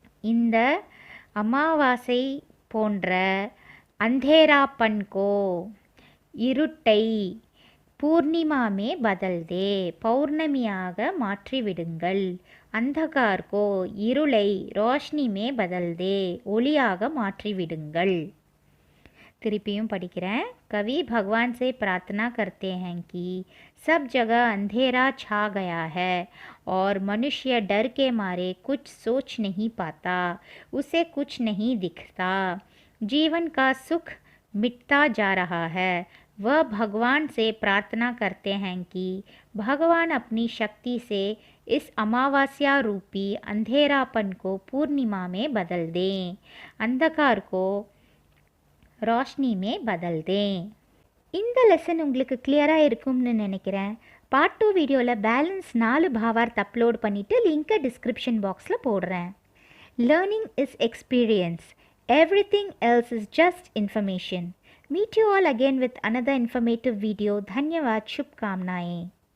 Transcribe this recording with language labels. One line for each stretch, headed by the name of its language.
Tamil: இந்த அமாவாசை போன்ற
Hindi: அந்தேராப்பன் கோ
Tamil: இருட்டை,
Hindi: பூர்ணிமா மே பதல் தே
Tamil: பௌர்ணமியாக மாற்றிவிடுங்கள்,
Hindi: अंधकार को
Tamil: இருளை
Hindi: ரோஷ்னி மே பதல் தே
Tamil: ஒளியாக மாற்றிவிடுங்கள். திருப்பியும் படிக்கிறேன்.
Hindi: कवि भगवान से प्रार्थना करते हैं कि सब जगह अंधेरा छा गया है और मनुष्य डर के मारे कुछ सोच नहीं पाता, उसे कुछ नहीं दिखता, जीवन का सुख मिटता जा रहा है। वह भगवान से प्रार्थना करते हैं कि भगवान अपनी शक्ति से इस अमावस्या रूपी अंधेरापन को पूर्णिमा में बदल दें, अंधकार को ரோஷ்னி மே பதல் தே.
Tamil: இந்த லெசன் உங்களுக்கு கிளியராக இருக்கும்னு நினைக்கிறேன். பார்ட் 2 வீடியோவில் பேலன்ஸ் 4 பாவார்த் அப்லோட் பண்ணிவிட்டு லிங்கை டிஸ்கிரிப்ஷன் பாக்ஸில் போடுறேன்.
English: Learning is experience, everything else is just information. Meet you all again with another informative video.
Hindi: धन्यवाद, शुभकामनाएं.